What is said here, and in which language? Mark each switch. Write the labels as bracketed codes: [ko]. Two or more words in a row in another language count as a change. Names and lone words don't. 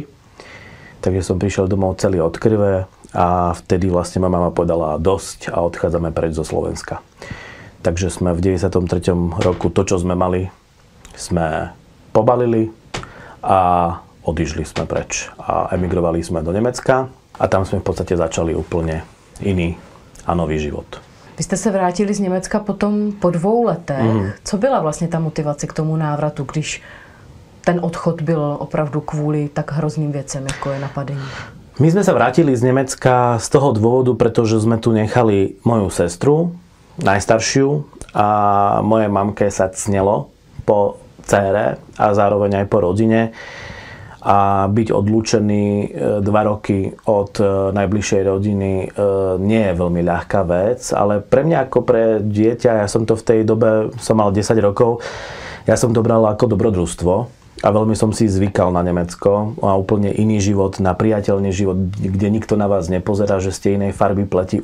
[sk] Takže som prišiel domov celý od krve a vtedy vlastne moja mama povedala dosť a odchádzame preč zo Slovenska. Takže sme v 93. roku to, čo sme mali, sme pobalili a odišli sme preč a emigrovali sme do Nemecka a tam sme v podstate začali úplne iný a nový život. [cs] Vy jste se vrátili z Německa potom po 2 letech. Co byla vlastně ta motivace k tomu návratu, když ten odchod byl opravdu kvůli tak hrozným věcem, jako je napadení? [sk] My sme sa vrátili z Nemecka z toho dôvodu, pretože sme tu nechali moju sestru, najstaršiu, a moje mamke sa cnelo po dcére a zároveň aj po rodine. A byť odlúčený 2 roky od najbližšej rodiny nie je veľmi ľahká vec, ale pre mňa ako pre dieťa, ja som to v tej dobe, som mal 10 rokov, ja som to bral ako dobrodružstvo a veľmi som si zvykal na Nemecko a úplne iný život, na priateľný život, kde nikto na vás nepozerá, že ste inej farby pleti.